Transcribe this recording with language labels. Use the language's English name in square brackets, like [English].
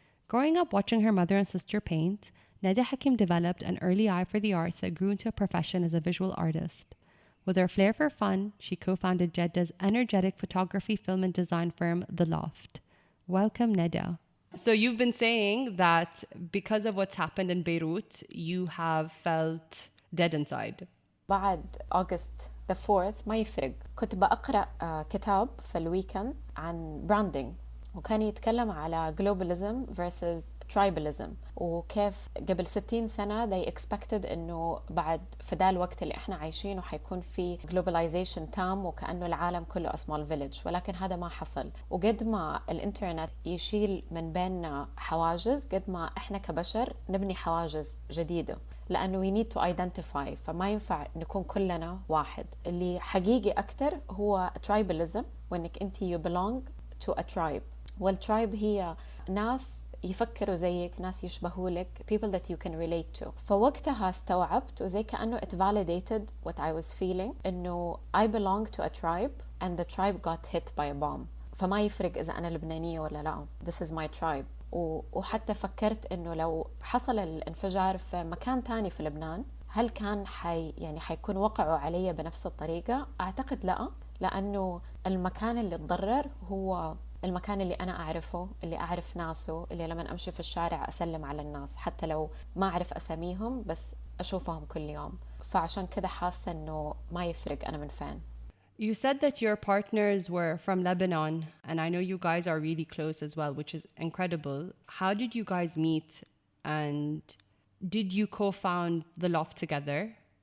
[English] Growing up watching her mother and sister paint, Neda Hakeem developed an early eye for the arts that grew into a profession as a visual artist. With her flair for fun, she co-founded Jedda's energetic photography, film, and design firm, WeTheLoft. Welcome, Neda. So you've been saying that because of what's happened in Beirut, you have felt dead inside. [Arabic] بعد أغسطس the 4th ما يفرق. كنت بقرأ كتاب في الويكند عن branding، وكان يتكلم على [English] globalism versus tribalism، [Arabic] وكيف قبل 60 سنة [English] they expected [Arabic] إنه بعد في دا الوقت اللي إحنا عايشينه حيكون في globalization تام وكأنه العالم كله [English] a small village، [Arabic] ولكن هذا ما حصل. وقد ما الإنترنت يشيل من بيننا حواجز، قد ما إحنا كبشر نبني حواجز جديدة، لأنه [English] we need to identify، [Arabic] فما ينفع نكون كلنا واحد. اللي حقيقي أكتر هو tribalism، وإنك أنت [English] you belong to a tribe، [Arabic] والترايب هي ناس يفكروا زيك، ناس يشبهوا لك، [English] people that you can relate to. [Arabic] فوقتها استوعبت وزي كأنه [English] it validated what I was feeling، [Arabic] إنه [English] I belong to a tribe and the tribe got hit by a bomb. [Arabic] فما يفرق إذا أنا لبنانية ولا لا، [English] this is my tribe. [Arabic] وحتى فكرت إنه لو حصل الانفجار في مكان تاني في لبنان، هل كان حيكون وقعوا علي بنفس الطريقة؟ أعتقد لا، لأنه المكان اللي تضرر هو المكان اللي أنا أعرفه، اللي أعرف ناسه، اللي لما أمشي في الشارع أسلم على الناس حتى لو ما أعرف أساميهم بس أشوفهم كل يوم. فعشان كده حاسة إنه ما يفرق أنا من فين. [English] You said that your partners were from Lebanon, and I know you guys are really close as well, which is incredible. How did you guys meet, and did you co-found WeTheLoft together?